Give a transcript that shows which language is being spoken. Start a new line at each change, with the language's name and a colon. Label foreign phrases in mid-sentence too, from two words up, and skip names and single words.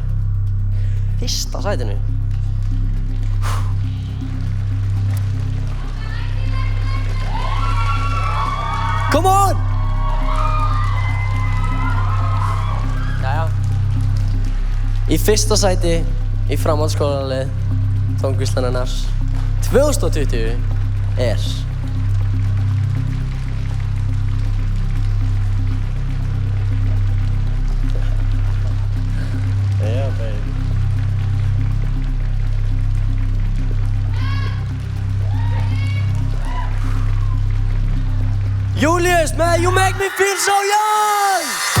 Icelandic: Fyrsta sætinu.
English: Come on!
Icelandic: Jæja. Í fyrsta sæti í framhaldsskólalið tónlistarnennar 2020
English: Yeah, baby.
Icelandic: Julius með You Make Me Feel So Young!